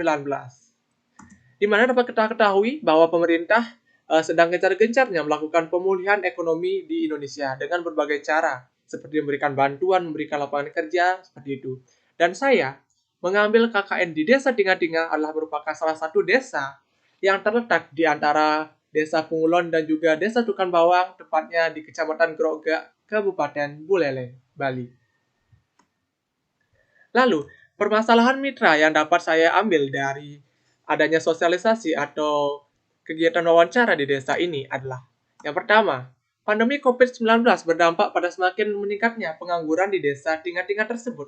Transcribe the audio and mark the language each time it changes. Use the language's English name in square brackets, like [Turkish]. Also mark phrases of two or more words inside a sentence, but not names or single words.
[Indonesian] Di mana dapat kita ketahui bahwa pemerintah sedang gencar-gencarnya melakukan pemulihan ekonomi di Indonesia dengan berbagai cara, seperti memberikan bantuan, memberikan lapangan kerja, seperti itu. Dan saya mengambil KKN di Desa Tinggal-Tinggal adalah merupakan salah satu desa yang terletak di antara Desa Pungulon dan juga Desa Tukan Bawang, tepatnya di Kecamatan Grogak, Kabupaten Buleleng, Bali. Lalu, permasalahan mitra yang dapat saya ambil dari adanya sosialisasi atau kegiatan wawancara di desa ini adalah, yang pertama, pandemi COVID-19 berdampak pada semakin meningkatnya pengangguran di desa tingkat-tingkat tersebut.